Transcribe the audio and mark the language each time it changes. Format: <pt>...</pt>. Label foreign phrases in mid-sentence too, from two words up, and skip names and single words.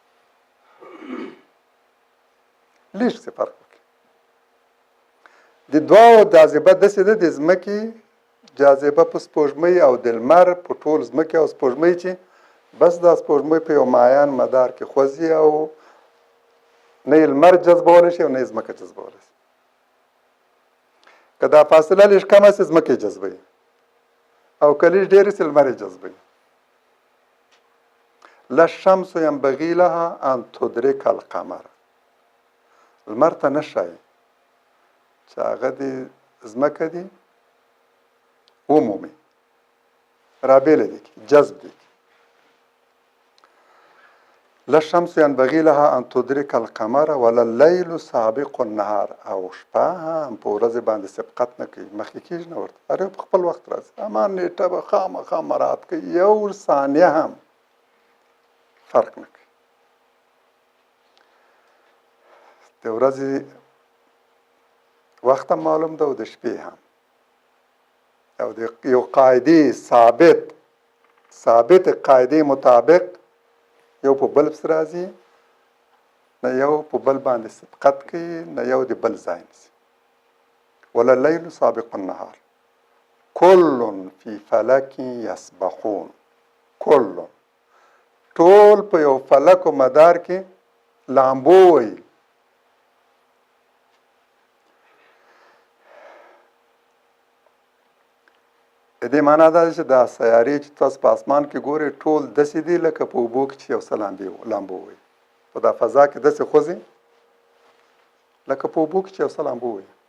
<ps>لږ څه فرق وکړي د دواړو جاذبه داسې ده د ځمکې جاذبه په سپوږمۍ او د لمر په ټول ځمکې او سپوږمۍ چې بس دا سپوږمۍ په یو معین مدار کې خوځي او نه یې لمر جذبولی شي او نه یې ځمکه جذبولی شي که دا فاصله لږ کمه شي ځمکه یې جذبوي او که لږ ډېره شي لمر یې جذبوي</ps> <ar>لا الشمس ینبغي لها ان تدرک القمر</ar> <ps>لمر ته نه ښایي چې هغه دې ځمکه دې ومومي رابېله دې کړي جذب دې کړي</ps> <ar>لا الشمس ینبغي لها ان تدرک القمر ولا اللیل سابق النهار</ar> <ps>او شپه هم په ورځې باندې سبقت نه کوي مخکې کېږي نه ورته هر یو په خپل وخت راځي اما نیټه به خامخا مراعات کوي یو ثانیه هم فرق نه کوي د ورځې وخت هم معلوم ده او د شپې هم او د یو قاعدې ثابت قاعدې مطابق یو په بل پسې راځي نه یو په بل باندې سبقت کوي نه یو د بل ځای نیسي</ps> <ar>ولا اللیل سابق النهار کل فی فلک یسبحون</ar> <ps>کل ټول په یو فلک و مدار کې لامبو وي د دې معنا دا ده چې دا سیارې چې تاسو په اسمان کې ګورئ ټول داسې دي لکه په اوبو کې چې یو څه لامبو وي په دا فضا کې داسې خوځي لکه په اوبو کې چې یو څه لامبو وي</ps>